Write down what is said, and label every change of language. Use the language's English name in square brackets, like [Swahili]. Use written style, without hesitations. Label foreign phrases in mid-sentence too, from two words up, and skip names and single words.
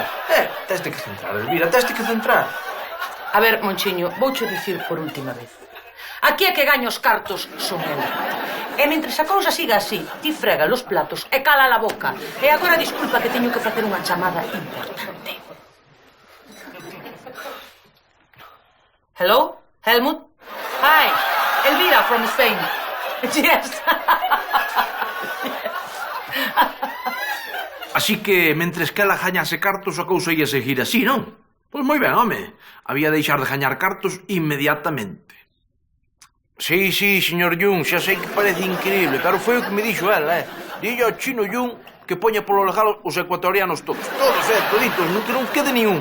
[Galician] Tes de que centrar, Elvira, tes de que centrar. A ver, Monchiño, voucho dicir por última vez. Aquí é que gaño os cartos son eu. E mentres a cousa siga así, ti frega los platos e cala a boca. E agora disculpa que teño que facer unha chamada importante. [English] Hello? Helmut? Hi, Elvira from Spain. Yes. [Galician] Así que, mentres que ela gañase cartos, a cousa ia seguir así, non? Pois moi ben, home. Había de deixar de gañar cartos inmediatamente. Sí, señor Jung, xa sei que parece increíble, pero foi o que me dixo ela, Dille ao chino Jung que poña polo legal os ecuatorianos todos, toditos, que non quede ningún.